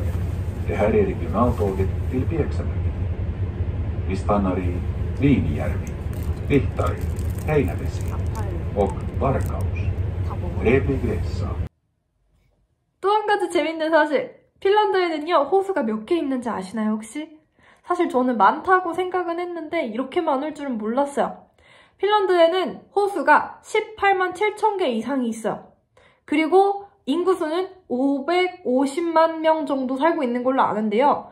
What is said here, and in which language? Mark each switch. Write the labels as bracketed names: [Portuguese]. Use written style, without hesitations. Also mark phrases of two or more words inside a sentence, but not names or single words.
[Swedish] Det här är regionaltåget till Pieksämäki. Vi stannar i Viinijärvi, Vihtari, Heinävesi och Varkaus. Trevlig resa. [Korean] 또 한 가지 재밌는 사실. 핀란드에는요 호수가 몇 개 있는지 아시나요 혹시? 사실 저는 많다고 생각은 했는데 이렇게 많을 줄은 몰랐어요. 핀란드에는 호수가 18만 7천 개 이상이 있어요. 그리고 인구수는 550만 명 정도 살고 있는 걸로 아는데요.